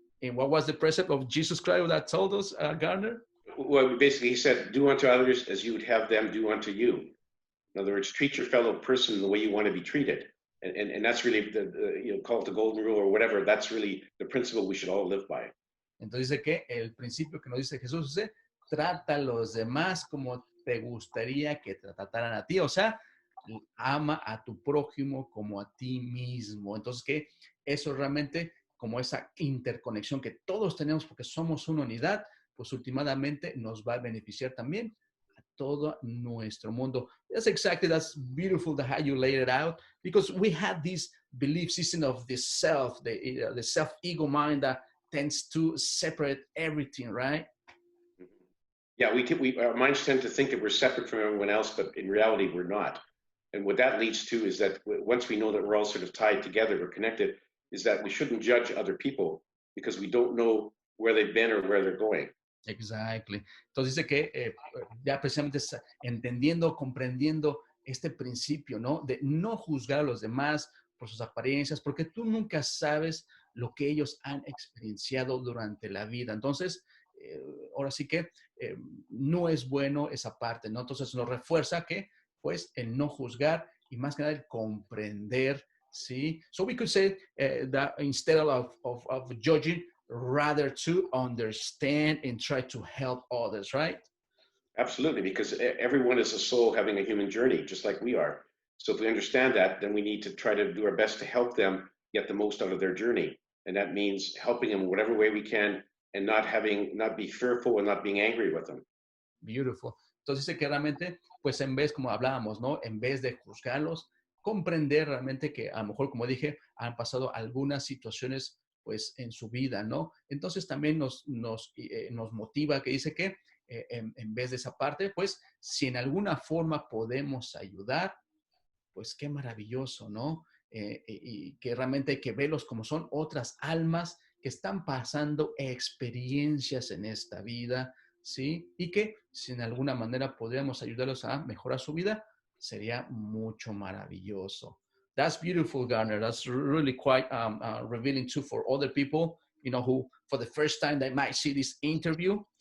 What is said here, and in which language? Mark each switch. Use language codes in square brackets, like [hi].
[en] And what was the precept of Jesus Christ that told us, Garner? Well, basically, he said, do unto others as you would have them do unto you. In other words, treat your fellow person the way you want to be treated. And that's really, call it the golden rule or whatever, that's really the principle we should all live by. [es] Entonces dice que el principio que nos dice Jesús es, trata a los demás como te gustaría que te trataran a ti. O sea, ama a tu prójimo como a ti mismo. Entonces que eso realmente, como esa interconexión que todos tenemos porque somos una unidad, pues últimamente nos va a beneficiar también a todo nuestro mundo. [en] That's beautiful how you laid it out, because we have this belief system of the self, the self-ego mind that tends to separate everything, right? Yeah, our minds tend to think that we're separate from everyone else, but in reality, we're not. And what that leads to is that once we know that we're all sort of tied together, we're connected, is that we shouldn't judge other people because we don't know where they've been or where they're going. Exactly. [es] Entonces dice que ya precisamente entendiendo, comprendiendo este principio, ¿no? De no juzgar a los demás por sus apariencias, porque tú nunca sabes lo que ellos han experienciado durante la vida. Entonces, ahora sí que no es bueno esa parte, ¿no? Entonces nos refuerza que, pues, el no juzgar y más que nada el comprender, ¿sí? [en] So we could say that instead of judging, rather to understand and try to help others, right? Absolutely, because everyone is a soul having a human journey, just like we are. So if we understand that, then we need to try to do our best to help them get the most out of their journey. And that means helping them whatever way we can and not be fearful and not being angry with them. Beautiful. [es] Entonces dice que realmente, pues en vez, como hablábamos, ¿no? En vez de juzgarlos, comprender realmente que a lo mejor, como dije, han pasado algunas situaciones, pues, en su vida, ¿no? Entonces también nos motiva, que dice que en vez de esa parte, pues, si en alguna forma podemos ayudar, pues qué maravilloso, ¿no? Y que realmente hay que verlos como son otras almas que están pasando experiencias en esta vida, ¿sí? Y que si en alguna manera podríamos ayudarlos a mejorar su vida, sería mucho maravilloso. [en] That's beautiful, Garner. That's really quite revealing too for other people, you know, who for the first time they might see this interview.